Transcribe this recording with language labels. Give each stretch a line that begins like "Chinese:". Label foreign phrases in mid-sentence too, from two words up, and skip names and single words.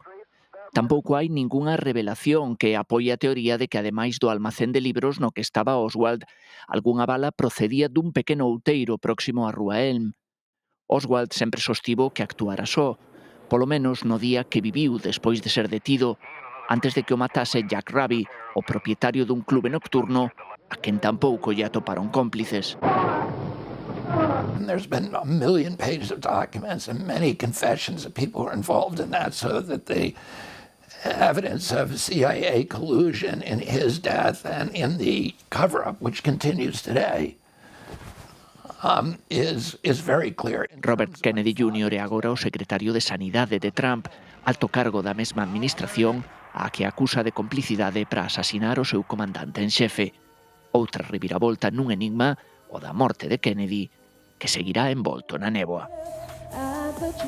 Galician: Tampouco hai ningunha revelación que apoie a teoría de que, ademais do almacén de libros no que estaba Oswald, algunha bala procedía dun pequeno outeiro próximo á Rúa Elm. Oswald sempre sostivo que actuara só, polo menos no día que viviu despois de ser detido, antes de que o matase Jack Ruby, o propietario dun clube nocturno, a quen tampouco lle atoparon cómplices.
English: And there's been 1 million pages of documents and many confessions of people who are involved in that, so that the evidence of CIA collusion in his death and in the cover-up, which continues today, is very clear.
Galician: Robert Kennedy Jr. é agora o secretario de Sanidade de Trump, alto cargo da mesma administración a que acusa de complicidade para asasinar o seu comandante en xefe. Outra reviravolta nun enigma, o da morte de Kennedy, que seguirá envolto na néboa.